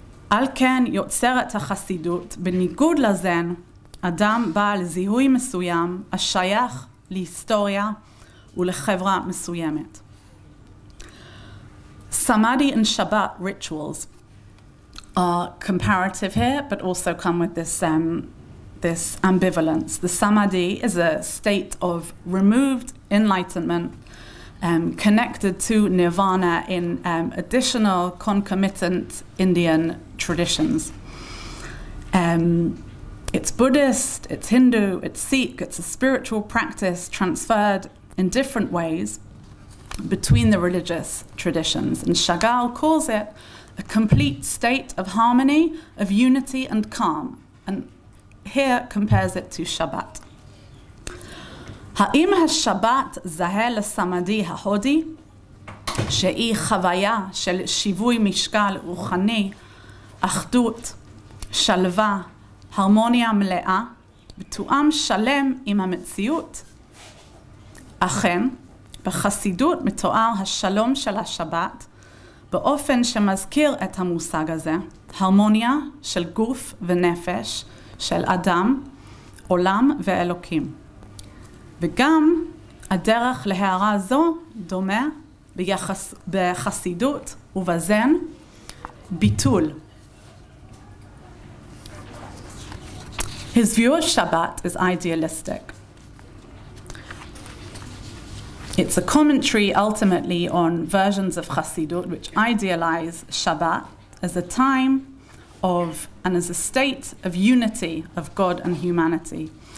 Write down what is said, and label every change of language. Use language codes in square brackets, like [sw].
[he] על כן יוצרת החסידות, בניגוד לזן, אדם בעל זיהוי מסוים, השייך להיסטוריה ולחברה מסוימת. [en] Samadhi and Shabbat rituals are comparative here, but also come with this ambivalence. The Samadhi is a state of removed enlightenment, connected to nirvana in additional concomitant Indian traditions. It's Buddhist, it's Hindu, it's Sikh, it's a spiritual practice transferred in different ways between the religious traditions. And Chagall calls it a complete state of harmony, of unity and calm. And here compares it to Shabbat. [he] האם השבת זהה לסמדי ההודי, שהיא חוויה של שיווי משקל רוחני, אחדות, שלווה, הרמוניה מלאה, בתואם שלם עם המציאות? אכן, בחסידות מתואר השלום של השבת, באופן שמזכיר את המושג הזה, הרמוניה של גוף ונפש, של אדם, עולם ואלוקים. וגם הדרך להערה זו דומה בחסידות ובזן ביטול. [en] His view of Shabbat is idealistic. It's a commentary ultimately on versions of Chassidut which idealize Shabbat as a time of and as a state of unity of God and humanity.